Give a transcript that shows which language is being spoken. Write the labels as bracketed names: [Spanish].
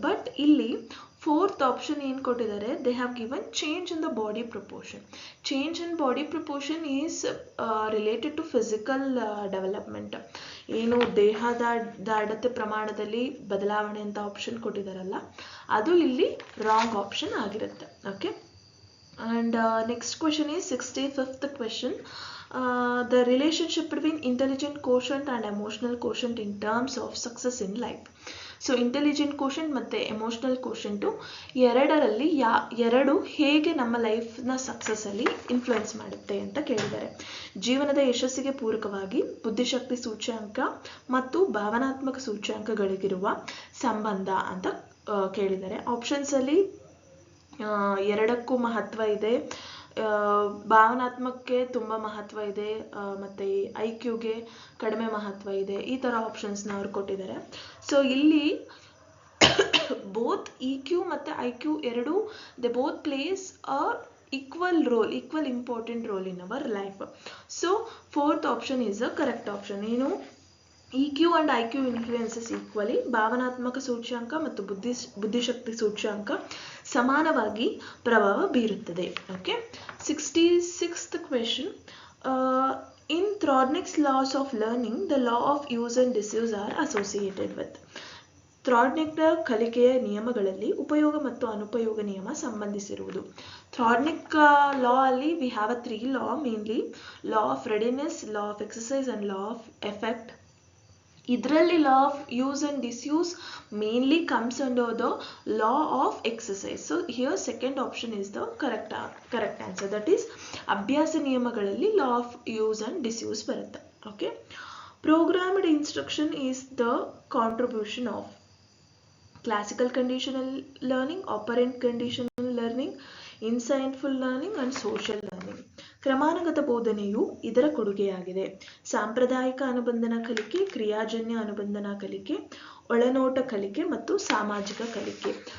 [English] but [Kannada] ಇಲ್ಲಿ fourth option ಏನು ಕೊಟ್ಟಿದ್ದಾರೆ, [English] They have given change in the body proportion. Change in body proportion is related to physical development. [Kannada] ಏನು ದೇಹದ ದಾಢ್ಯತೆ ಪ್ರಮಾಣದಲ್ಲಿ ಬದಲಾವಣೆ ಅಂತ ಆಪ್ಷನ್ ಕೊಟ್ಟಿದ್ದಾರಲ್ಲ, ಅದು ಇಲ್ಲಿ ರಾಂಗ್ ಆಪ್ಷನ್ ಆಗಿರುತ್ತೆ. [English] Okay, and next question is 65th question, the relationship between intelligent quotient and emotional quotient in terms of success in life. [Kannada] So intelligent quotient ಮತ್ತು emotional ಕೋಶೆಂಟು ಎರಡರಲ್ಲಿ ಎರಡು ಹೇಗೆ ನಮ್ಮ ಲೈಫ್ನ ಸಕ್ಸಸ್ಸಲ್ಲಿ ಇನ್ಫ್ಲುಯೆನ್ಸ್ ಮಾಡುತ್ತೆ ಅಂತ ಕೇಳಿದ್ದಾರೆ. ಜೀವನದ ಯಶಸ್ಸಿಗೆ ಪೂರಕವಾಗಿ ಬುದ್ಧಿಶಕ್ತಿ ಸೂಚ್ಯಾಂಕ ಮತ್ತು ಭಾವನಾತ್ಮಕ ಸೂಚ್ಯಾಂಕಗಳಿಗಿರುವ ಸಂಬಂಧ ಅಂತ ಕೇಳಿದ್ದಾರೆ. ಆಪ್ಷನ್ಸಲ್ಲಿ ಎರಡಕ್ಕೂ ಮಹತ್ವ ಇದೆ, ಭಾವನಾತ್ಮಕಕ್ಕೆ ತುಂಬ ಮಹತ್ವ ಇದೆ ಮತ್ತು IQಗೆ ಕಡಿಮೆ ಮಹತ್ವ ಇದೆ. ಈ ಥರ ಆಪ್ಷನ್ಸ್ನ ಅವ್ರು ಕೊಟ್ಟಿದ್ದಾರೆ. [English] So ಇಲ್ಲಿ both EQ ಮತ್ತು IQ ಎರಡು they both plays a equal important role in our life. So fourth option is a correct option. ಏನು, EQ and IQ influences equally, [Kannada] ಭಾವನಾತ್ಮಕ ಸೂಚ್ಯಾಂಕ ಮತ್ತು ಬುದ್ಧಿಶಕ್ತಿ ಸೂಚ್ಯಾಂಕ ಸಮಾನವಾಗಿ ಪ್ರಭಾವ ಬೀರುತ್ತದೆ. [English] Okay, 66th question, in Thorndike's laws of learning, the law of use and disuse are associated with. [Kannada] ಥ್ರಾಡ್ನಿಕ್ನ ಕಲಿಕೆಯ ನಿಯಮಗಳಲ್ಲಿ ಉಪಯೋಗ ಮತ್ತು ಅನುಪಯೋಗ ನಿಯಮ ಸಂಬಂಧಿಸಿರುವುದು. [English] Thorndike law ಅಲ್ಲಿ we have a 3 law mainly: law of readiness, law of exercise and law of effect. ಇದರಲ್ಲಿ law of use and disuse mainly comes under the law of exercise. So here second option is the correct answer, that is [Kannada] ಅಭ್ಯಾಸ ನಿಯಮಗಳಲ್ಲಿ [English] law of use and disuse ಬರುತ್ತೆ. Okay, programmed instruction is the contribution of classical conditional learning, operant conditional learning, insightful learning and social learning. [Kannada] ಕ್ರಮಾನುಗತ ಬೋಧನೆಯು ಇದರ ಕೊಡುಗೆಯಾಗಿದೆ. ಸಾಂಪ್ರದಾಯಿಕ ಅನುಬಂಧನ ಕಲಿಕೆ, ಕ್ರಿಯಾಜನ್ಯ ಅನುಬಂಧನ ಕಲಿಕೆ, ಒಳನೋಟ ಕಲಿಕೆ ಮತ್ತು ಸಾಮಾಜಿಕ ಕಲಿಕೆ.